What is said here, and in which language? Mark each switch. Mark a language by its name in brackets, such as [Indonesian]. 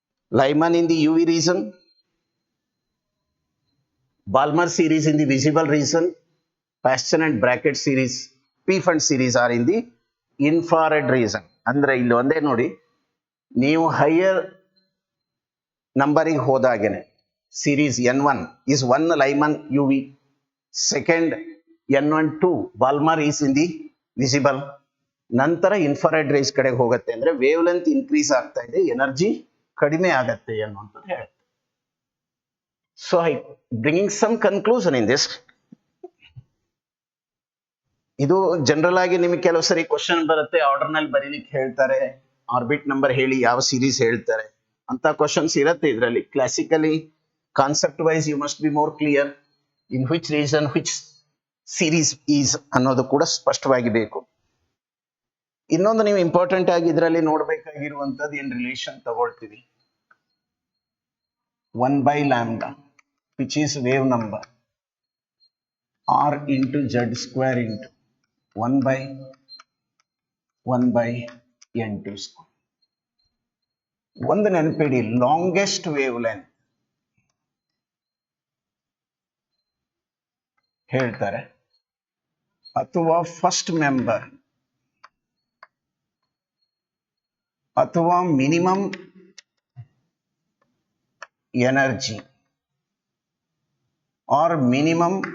[English] Lyman in the UV region, Balmer series in the visible region, Paschen and bracket series, P fund series are in the infrared region. [Kannada] ಅಂದ್ರೆ ಇಲ್ಲಿ ಒಂದೇ ನೋಡಿ, ನೀವು higher ನಂಬರಿಗೆ ಹೋದಾಗೇನೆ [English] series N1 is 1 Lyman UV, second N1 2 Balmer is in the visible. [Kannada] ನಂತರ infrared race ಕಡೆಗೆ ಹೋಗುತ್ತೆ ಅಂದ್ರೆ ವೇವ್ ಲೆಂತ್ ಇನ್ಕ್ರೀಸ್ ಆಗ್ತಾ ಇದೆ, ಎನರ್ಜಿ ಕಡಿಮೆ ಆಗತ್ತೆ ಅನ್ನುವಂಥದ್ದು ಹೇಳುತ್ತೆ. [English] So I bringing some conclusion in this. [Kannada] ಇದು ಜನರಲ್ ಆಗಿ ನಿಮಗೆ ಕೆಲವು ಸರಿ ಕ್ವಶನ್ ಬರುತ್ತೆ, ಆರ್ಡರ್ ನಲ್ಲಿ ಬರೀಲಿಕ್ಕೆ ಹೇಳ್ತಾರೆ, ಆರ್ಬಿಟ್ ನಂಬರ್ ಹೇಳಿ ಯಾವ ಸೀರೀಸ್ ಹೇಳ್ತಾರೆ ಅಂತ ಕ್ವಶನ್ಸ್ ಇರುತ್ತೆ ಇದರಲ್ಲಿ. [English] classically concept wise you must be more clear in which reason which series is [Kannada] ಅನ್ನೋದು ಕೂಡ ಸ್ಪಷ್ಟವಾಗಿ ಬೇಕು. ಇನ್ನೊಂದು ನೀವು ಇಂಪಾರ್ಟೆಂಟ್ ಆಗಿ ಇದರಲ್ಲಿ ನೋಡ್ಬೇಕಾಗಿರುವಂತದ್ದು ಏನ್ ರಿಲೇಷನ್ ತಗೊಳ್ತೀವಿ, 1/λ [English] which is wave number r into z square into 1/n2 square. [Kannada] ಒಂದು ನೆನಪಿಡಿ, ಲಾಂಗೆಸ್ಟ್ ವೇವ್ ಲೆಂತ್ ಹೇಳ್ತಾರೆ ಅಥವಾ ಫಸ್ಟ್ ಮೆಂಬರ್ ಅಥವಾ ಮಿನಿಮಮ್ ಎನರ್ಜಿ [English] or minimum